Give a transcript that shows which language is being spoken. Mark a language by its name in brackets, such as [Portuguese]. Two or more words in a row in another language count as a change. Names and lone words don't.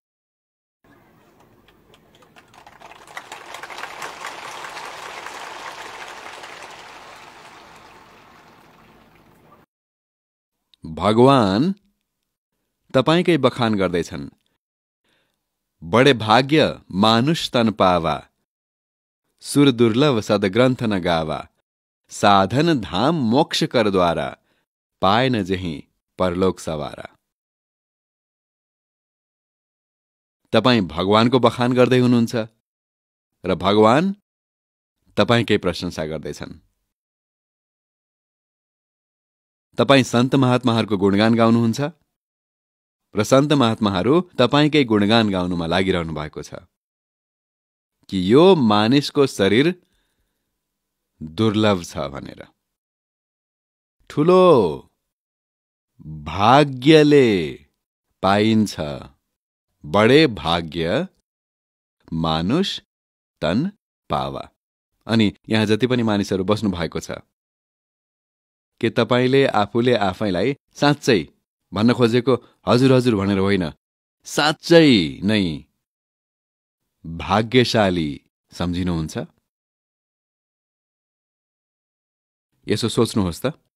[Nepali] भगवान तपाईकै बखान गर्दैछन्। [Awadhi] बडे भाग्य मानुष तन पावा, सुर दुर्लभ सदग्रन्थ न गावा, साधन धाम मोक्ष कर द्वारा, पाए न जहीं परलोक सवारा। [Nepali] तपाईं भगवानको बखान गर्दै हुनुहुन्छ र भगवान तपाईकै प्रशंसा गर्दैछन्। तपाईं सन्त महात्माहरूको गुणगान गाउनुहुन्छ र सन्त महात्माहरू तपाईकै गुणगान गाउनुमा लागिरहनु भएको छ कि यो मानिसको शरीर दुर्लभ छ भनेर। ठूलो भाग्यले पाइन्छ, [Awadhi] बडे भाग्य मानुष तन पावा। [Nepali] अनि यहाँ जति पनि मानिसहरू बस्नु भएको छ, के तपाईले आफूले आफैलाई साँच्चै भन्न खोजेको हजुर हजुर भनेर होइन, साँच्चै नै भाग्यशाली सम्झिनुहुन्छ? यसो सोच्नुहोस् त।